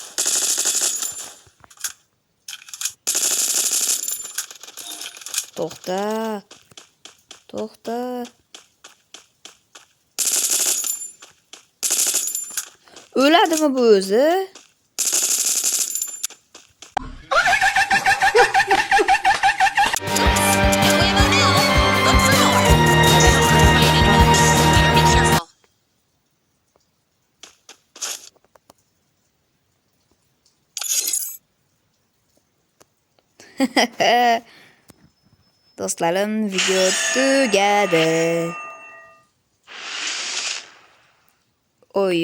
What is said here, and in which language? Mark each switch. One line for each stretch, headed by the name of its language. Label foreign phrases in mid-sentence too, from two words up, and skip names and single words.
Uzbek: To'xta. O'ladimi bu o'zi?
English: No ammo now. Look for more. Be careful.
Uzbek: Do'stlarim, video tugadi. Oy.